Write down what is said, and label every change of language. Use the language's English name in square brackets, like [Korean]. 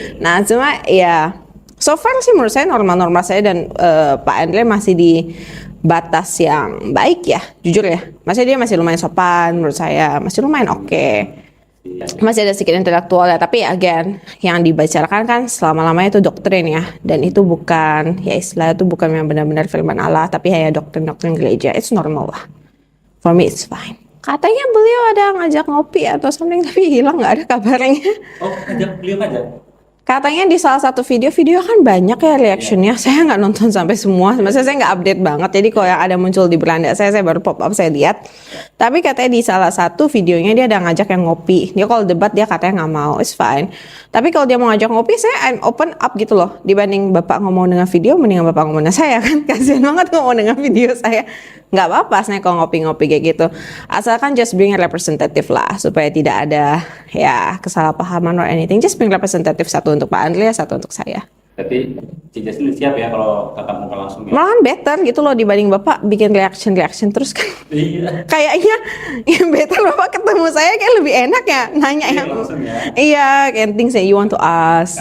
[Indonesian] Nah, cuma ya [English] so far [Indonesian] sih menurut saya normal-normal saya, dan Pak Andre masih di batas yang baik ya, jujur ya. Dia masih lumayan sopan menurut saya, masih lumayan oke. Masih ada sedikit intelektual ya, tapi again yang dibicarakan kan selama-lamanya itu doktrin ya, dan itu bukan ya istilah itu bukan yang benar-benar firman Allah, tapi hanya doktrin gereja. [English] It's normal lah, for me it's fine. [Indonesian] Katanya beliau ada ngajak ngopi atau something, tapi hilang, nggak ada kabarnya. Oh, ajak beliau aja. Katanya di salah satu video kan banyak ya reactionnya. Saya nggak nonton sampai semua, maksudnya saya nggak update banget. Jadi kalau yang ada muncul di beranda saya baru pop up saya lihat. Tapi katanya di salah satu videonya dia ada ngajak yang ngopi. Dia kalau debat dia katanya nggak mau, [English] it's fine. [Indonesian] Tapi kalau dia mau ngajak ngopi, [English] I'm open up [Indonesian] gitu loh. Dibanding Bapak ngomong dengan video, mendingan Bapak ngomong dengan saya kan. Kasian banget ngomong dengan video saya. Nggak apa-apa saya kalau ngopi-ngopi kayak gitu. Asalkan [English] just bring a representative [Indonesian] lah, supaya tidak ada ya kesalahpahaman [English] or anything. Just bring representative, [Indonesian] satu untuk Pak Andre, satu untuk saya. Berarti Ci Jesslyn siap ya kalau tatap muka langsung ya? Malahan better gitu loh dibanding Bapak bikin reaction terus kan. Iya. Kayaknya yang better Bapak ketemu saya kayak lebih enak ya nanya Iya, yang langsung ya. iya, kayak [English] things that you want to ask.